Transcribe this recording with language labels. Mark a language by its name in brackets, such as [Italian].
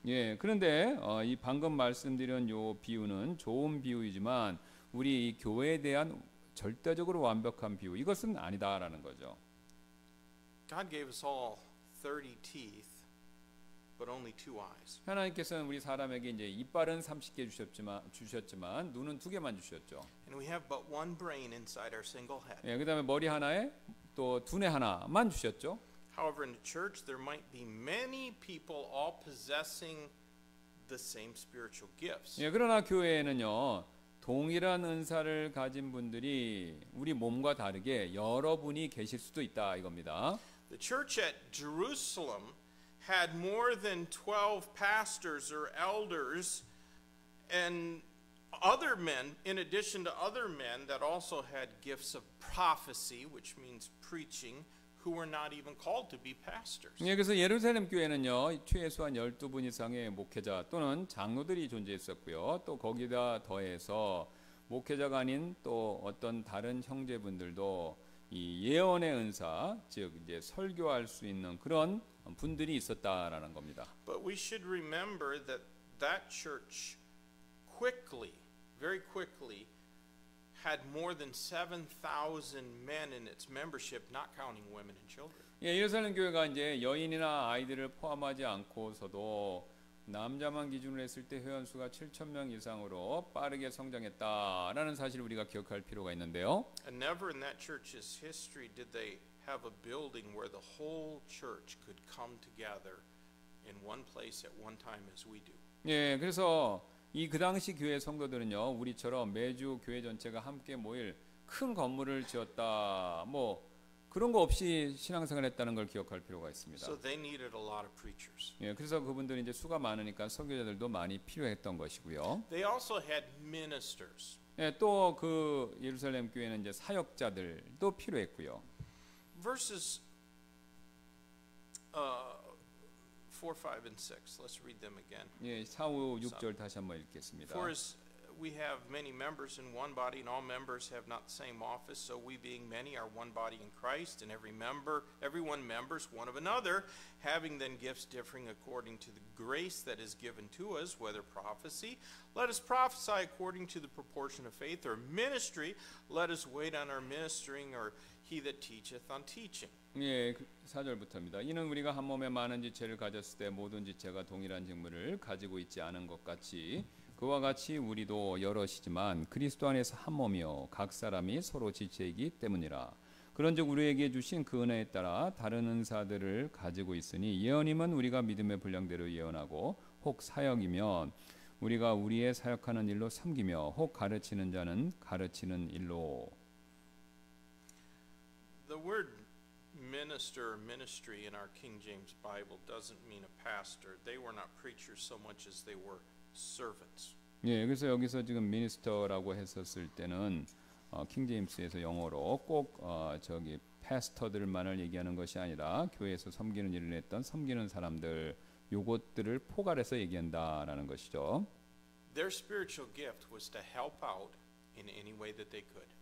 [Korean] 예, 그런데 이 방금 말씀드린 요 비유는 좋은 비유이지만 우리 이 교회에 대한 절대적으로 완벽한 비유 이것은 아니다라는 거죠. [English] God gave us all 30 teeth, but only 2 eyes. [Korean] 하나님께서는 우리 사람에게 이제 이빨은 30개 주셨지만 눈은 2개만 주셨죠. [English] And we have but one brain inside our single head. [Korean] 예, 그다음에 머리 하나에 또 두뇌 하나만 주셨죠. [English] However, in the church there might be many people all possessing the same spiritual gifts. [Korean] 예, 그러나 교회에는요. 동일한 은사를 가진 분들이 우리 몸과 다르게 여러분이 계실 수도 있다 이겁니다. [English] The church at Jerusalem had more than 12 pastors or elders and other men, in addition to other men that also had gifts of prophecy, which means preaching, who were not even called to be pastors. [Korean] 예, 그래서 예루살렘 교회는요. 최소한 12분 이상의 목회자 또는 장로들이 존재했었고요. 또 거기다 더해서 목회자가 아닌 또 어떤 다른 형제분들도 이 예언의 은사, 즉 이제 설교할 수 있는 그런 분들이 있었다라는 겁니다. [English] But we should remember that that church quickly, very quickly, had more than 7,000 men in its membership, not counting women and children. [Korean] 예, 예루살렘 교회가 이제 여인이나 아이들을 포함하지 않고서도 남자만 기준으로 했을 때 회원 수가 7,000명 이상으로 빠르게 성장했다라는 사실을 우리가 기억할 필요가 있는데요. [English] And never in that church's history did they have a building where the whole church could come together in one place at one time as we do. [Korean] 예, 그래서 이 그 당시 교회 성도들은요, 우리처럼 매주 교회 전체가 함께 모일 큰 건물을 지었다, 뭐 그런 거 없이 신앙생활을 했다는 걸 기억할 필요가 있습니다. [English] So they needed a lot of preachers. [Korean] 예, 그래서 그분들이 이제 수가 많으니까 선교자들도 많이 필요했던 것이고요. [English] They also had ministers. [Korean] 예, 또 그 예루살렘 교회는 이제 사역자들도 필요했고요. [English] Verses 4, 5, and 6. Let's read them again. [Korean] 예, 4, 5, 6절 다시 한번 읽겠습니다. [English] For as we have many members in one body, and all members have not the same office, so we being many are one body in Christ, and everyone members one of another, having then gifts differing according to the grace that is given to us, whether prophecy, let us prophesy according to the proportion of faith, or ministry, let us wait on our ministering, or he that teacheth on teaching. [Korean] 예, 4절부터입니다. 이는 우리가 한 몸에 많은 지체를 가졌을 때 모든 지체가 동일한 직무를 가지고 있지 않은 것 같이 그와 같이 우리도 여럿이지만 그리스도 안에서 한 몸이요 각 사람이 서로 지체이기 때문이라. 그런즉 우리에게 주신 그 은혜에 따라 다른 은사들을 가지고 있으니 예언이면 우리가 믿음의 분량대로 예언하고 혹 사역이면 우리가 우리의 사역하는 일로 섬기며 혹 가르치는 자는 가르치는 일로. [English] The word minister or ministry in our King James Bible doesn't mean a pastor. They were not preachers so much as they were servants. [Korean] 예, 그래서 여기서 지금 미니스터라고 했었을 때는 킹제임스에서 영어로 꼭 저기 패스터들만을 얘기하는 것이 아니라 교회에서 섬기는 일을 했던 섬기는 사람들 요것들을 포괄해서 얘기한다라는 것이죠. [English] Their spiritual gift was to help out in any way that they could.